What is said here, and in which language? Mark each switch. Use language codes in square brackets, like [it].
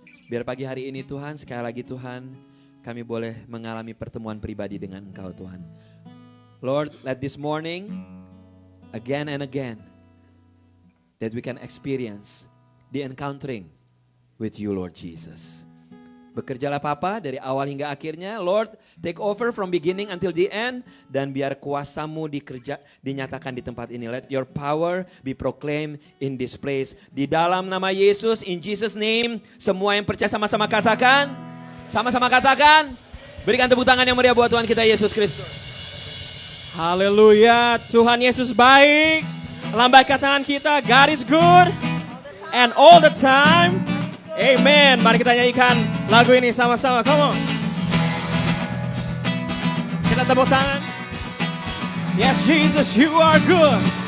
[id] Biar pagi hari ini Tuhan, sekali lagi Tuhan, kami boleh mengalami pertemuan pribadi dengan Engkau Tuhan. [en] Lord, let this morning again and again that we can experience the encountering with you, Lord Jesus. [id] Bekerjalah Papa dari awal hingga akhirnya. [en] Lord, take over from beginning until the end. [id] Dan biar kuasa-Mu dinyatakan di tempat ini. [en] Let your power be proclaimed in this place. [id] Di dalam nama Yesus, [en] in Jesus name, [id] semua yang percaya sama-sama katakan. Sama-sama katakan. Berikan tepuk tangan yang meriah buat Tuhan kita Yesus Kristus. Haleluya, Tuhan Yesus baik. Lambaikan tangan kita, [en] God is good and all the time. [id] Amen. Mari kita nyanyikan lagu ini sama-sama. [en] Come on. [id] Kita tepuk tangan. [en] Yes, Jesus, you are good.